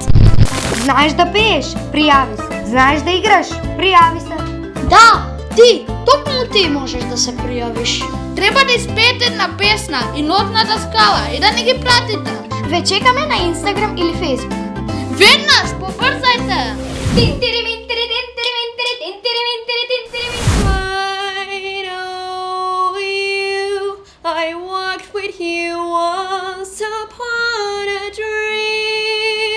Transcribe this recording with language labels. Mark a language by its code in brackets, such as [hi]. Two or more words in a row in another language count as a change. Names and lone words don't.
[mk] Знаеш да пееш? Пријави се. Знаеш да играш? Пријави се. Да, ти, токму ти можеш да се пријавиш. Треба да испеете една песна и нотната скала и да не ги пратите. Ве чекаме на Инстаграм или Фейсбук. Веднаш, побрзајте! [en] I walked with you once upon a dream.